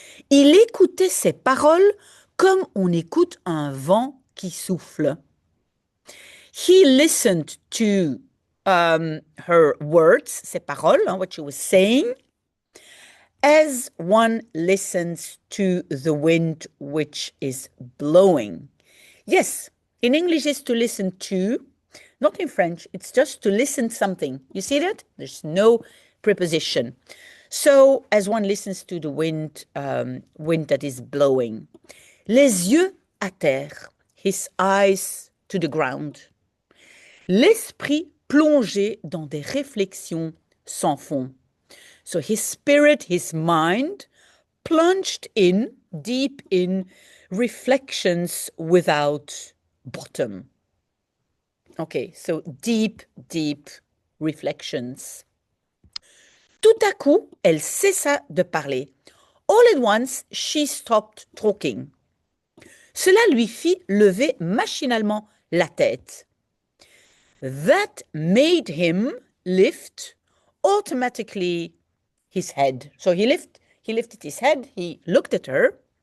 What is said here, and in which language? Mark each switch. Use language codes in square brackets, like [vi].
[fr] Il écoutait ses paroles comme on écoute un vent qui souffle. [en] He listened to her words, [fr] ses paroles, [en] what she was saying, As one listens to the wind which is blowing. Yes, in English it's to listen to, not in French, it's just to listen something. You see that? There's no preposition. So, as one listens to the wind, wind that is blowing. [fr] Les yeux à terre, [en] his eyes to the ground. [fr] L'esprit plongé dans des réflexions sans fond. [en] So his spirit, his mind, plunged in, deep in, reflections without bottom. Okay, so deep, deep reflections. [fr] Tout à coup, elle cessa de parler. [en] All at once, she stopped talking. [fr] Cela lui fit lever machinalement la tête. [en] That made him lift automatically his head. So he lifted his head, he looked at her.